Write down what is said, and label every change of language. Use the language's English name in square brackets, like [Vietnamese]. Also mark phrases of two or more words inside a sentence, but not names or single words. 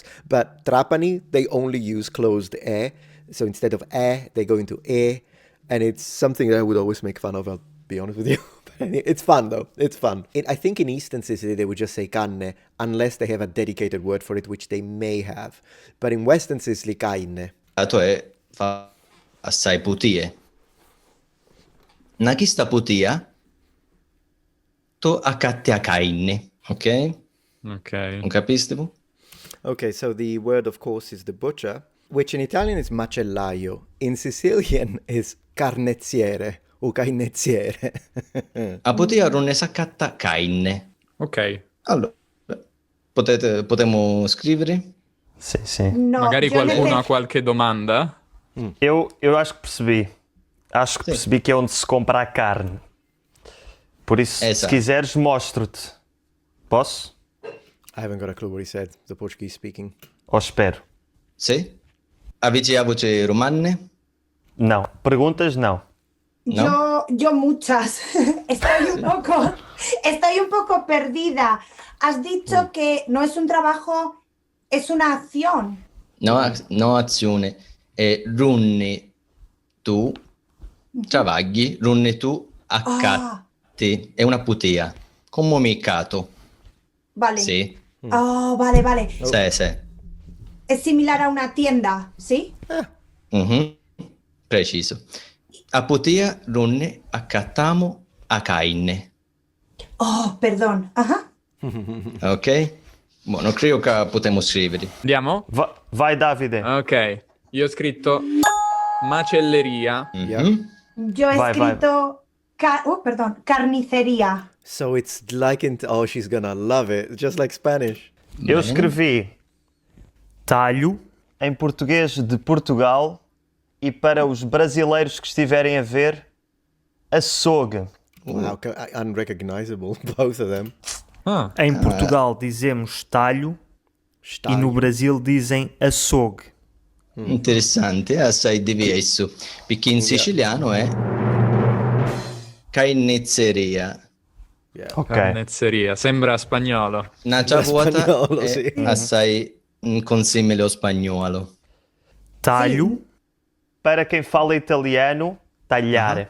[English] But Trapani, they only use closed E. So instead of E, they go into E. And it's something that I would always make fun of, I'll be honest with you. It's fun though, it's fun. I think in Eastern Sicily they would just say canne, unless they have a dedicated word for it, which they may have. But in Western Sicily, caine. [Sicilian] Dato è fa assai putie. Na chista putia, to accatti a cainne. Ok? Ok. Non capiste? [English] Okay, so the word of course is the butcher, which in Italian is macellaio. In Sicilian is carnezziere. O cainezziere. [Sicilian] A putia non ne s'accatta cainne. Ok. [Italian] Allora, potremmo scrivere? [Portuguese] Sim, sim. [Italian] No, Magari [Spanish] yo [Italian] qualcuno ha qualche domanda? [Portuguese] Eu acho que percebi. Acho que percebi que é onde se compra a carne. Por isso, se Exato. quiseres, mostro-te. Posso? [English] I haven't got a clue what he said, the Portuguese speaking. [Portuguese] Ou espero? [Italian] Sì? Avvici a voce romane? [Portuguese] Não. Perguntas, não. [Spanish] No? Yo muchas. Estoy un poco Estoy un poco perdida. Has dicho que no es un trabajo, es una acción. [Italian] No azione. [Sicilian] Runni tu travagli, runni tu accatti. [Italian] È una putia. Comunicato. [Spanish] Vale. [Italian] Sì. [Spanish] Oh, vale, vale. [Italian] Sì. [Spanish] Es similar a una tienda, ¿sí? [Italian] Mhm. Preciso. [Sicilian] A putia, runni, accattamo, acainne. [Spanish] Oh, perdón. Ajá. [Italian] Ok? Buono, credo che potremmo scrivere. Andiamo? Vai, Davide. Ok, io ho scritto macelleria. Mhm. [Spanish] Yo he [Italian] Vai, vai. [Spanish] escrito, carnicería. [English] So it's like oh, she's gonna love it, just like Spanish. [Portuguese] Eu [Italian] Bene. [Portuguese] escrevi talho em português de Portugal e para os brasileiros que estiverem a ver, açougue. [English] Wow, unrecognizable, both of them. Ah, [Portuguese] Em Portugal dizemos talho e no Brasil dizem açougue. [Italian] Interessante, è assai diverso. Perché in siciliano è carnezzeria. [English] Yeah. [Italian] Ok. carnezzeria, sembra spagnolo. Una vuota spagnolo, è sì. assai consimile ao spagnolo. [Portuguese] Talho, para quem fala italiano, tagliare.